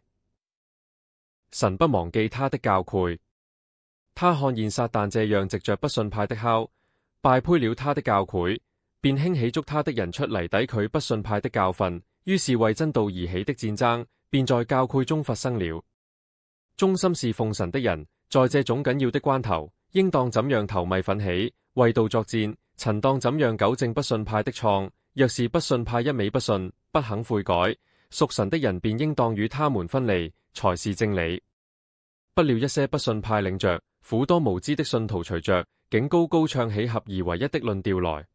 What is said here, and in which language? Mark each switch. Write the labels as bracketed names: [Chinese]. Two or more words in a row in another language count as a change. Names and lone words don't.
[Chinese] 神不忘記他的教誨，他看見撒旦這樣藉着不信派的酵，敗呸了他的教誨，便興起捉他的人出嚟抵拒不信派的教訓。於是為真道而起的戰爭，便在教誨中發生了。忠心侍奉神的人，在這種緊要的關頭，應當怎樣投米奮起，為道作戰？陳當怎樣糾正不信派的創？若是不信派一味不信，不肯悔改，屬神的人便應當與他們分離，才是正理。不料一些不信派領着許多無知的信徒隨着，竟高高唱起合而為一的論調來。